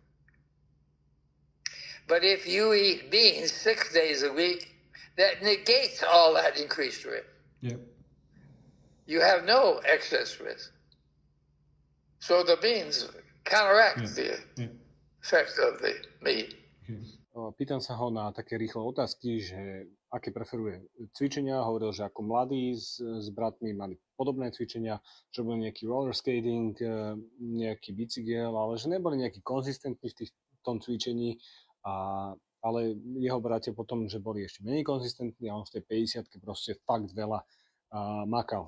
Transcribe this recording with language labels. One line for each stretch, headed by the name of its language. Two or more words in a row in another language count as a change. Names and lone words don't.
English: But if you eat beans 6 days a week, that negates all that increased risk. Yeah. You have no excess risk. So the beans counteract the effect of the meat.
Slovak: Pýtam sa ho na také rýchle otázky, že aké preferuje cvičenia. Hovoril, že ako mladí s bratmi mali podobné cvičenia, že boli nejaký
English: roller skating,
Slovak: nejaký bicykel, ale že neboli nejaký konzistentní v tom cvičení. Ale jeho bratia potom, že boli ešte menej konzistentní a on v tej 50-ke proste fakt veľa makal.